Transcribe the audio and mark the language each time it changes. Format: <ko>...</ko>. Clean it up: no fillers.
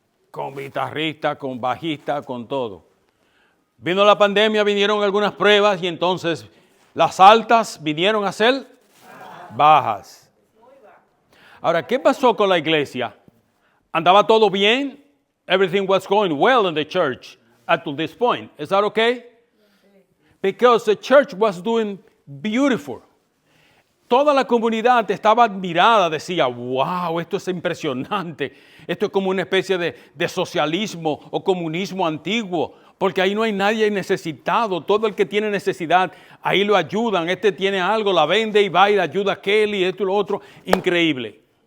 <es>Con guitarrista, con bajista, con todo. Vino la pandemia, vinieron algunas pruebas y entonces las altas vinieron a ser bajas. Ahora, ¿qué pasó con la iglesia? ¿Andaba todo bien?</es> <en>Everything was going well in the church up to this point. Is that okay? Because the church was doing beautiful.</en> <es>Toda la comunidad estaba admirada, decía, wow, esto es impresionante. Esto es como una especie de socialismo o comunismo antiguo, porque ahí no hay nadie necesitado. Todo el que tiene necesidad, ahí lo ayudan. Este tiene algo, la vende y va y le ayuda a Kelly, esto y lo otro. Increíble.</es>